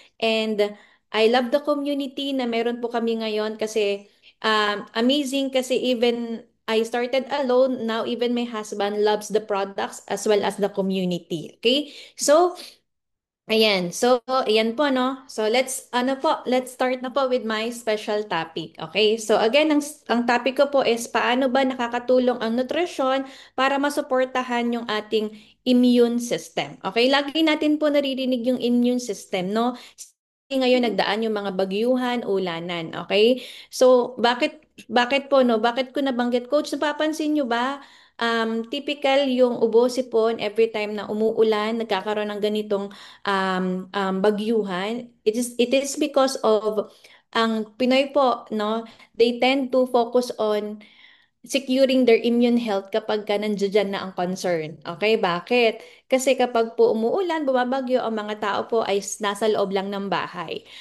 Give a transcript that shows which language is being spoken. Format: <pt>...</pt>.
<en>And I love the community</en> <tl>na meron po kami ngayon kasi</tl> <en>amazing kasi even I started alone, now even my husband loves the products as well as the community. Okay?</en> <tl>So, ayan. So, ayan po, no?</tl> <en>So, let's start na po with my special topic. Okay?</en> <tl>So, again, ang topic ko po is paano ba nakakatulong ang nutrisyon para masuportahan yung ating immune system. Okay? Lagi natin po naririnig yung immune system, no? Ngayon nagdaan yung mga bagyuhan, ulanan, okay? So, bakit po, no? Bakit ko nabanggit, Coach, napapansin nyo ba? Typical yung ubo, sipon,</tl> <en>every time</en> <tl>na umuulan, nagkakaroon ng ganitong bagyuhan.</tl> <en>It is because of</en> <tl>ang Pinoy po, no?</tl> <en>They tend to focus on securing their immune health</en> <tl>kapag ka nandiyan na ang concern. Okay, bakit? Kasi kapag po umuulan, bumabagyo, ang mga tao po ay nasa loob lang ng bahay.</tl>